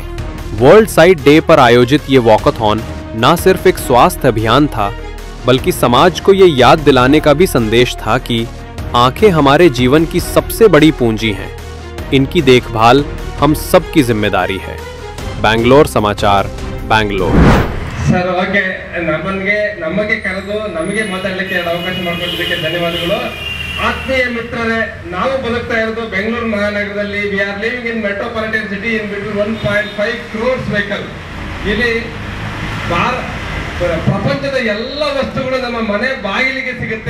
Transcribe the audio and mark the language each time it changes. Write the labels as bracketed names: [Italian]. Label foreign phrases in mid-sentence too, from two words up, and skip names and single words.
[Hindi] वर्ल्ड साइट डे पर आयोजित ये वॉकाथॉन न सिर्फ एक स्वास्थ्य अभियान था, बल्कि समाज को ये याद दिलाने का भी संदेश था कि आंखें हमारे जीवन की सबसे बड़ी पूंजी हैं। इनकी देखभाल हम सब की जिम्मेदारी है। बैंगलोर समाचार, बैंगलोर। [English] sir, okay, [Kannada] नಮಗೆ ಕರೆದು ನಮಗೆ ಮಾತಾಡಲಿಕ್ಕೆ ಅವಕಾಶ ಮಾಡಿಕೊಟ್ಟಿದ್ದಕ್ಕೆ ಧನ್ಯವಾದಗಳು। ಆತ್ಮೀಯ ಮಿತ್ರರೇ, ನಾವು ಬದುಕ್ತಾ ಇರೋದು ಬೆಂಗಳೂರು ಮಹಾನಗರದಲ್ಲಿ. [English] we are living in metropolitan city in between 1.5 crores vehicle. [Kannada] ಇಲ್ಲಿ ಪ್ರಪಂಚದ ಎಲ್ಲ ವಸ್ತುಗಳು ನಮ್ಮ ಮನೆ ಬಾಗಿಲಿಗೆ ಸಿಗುತ್ತೆ.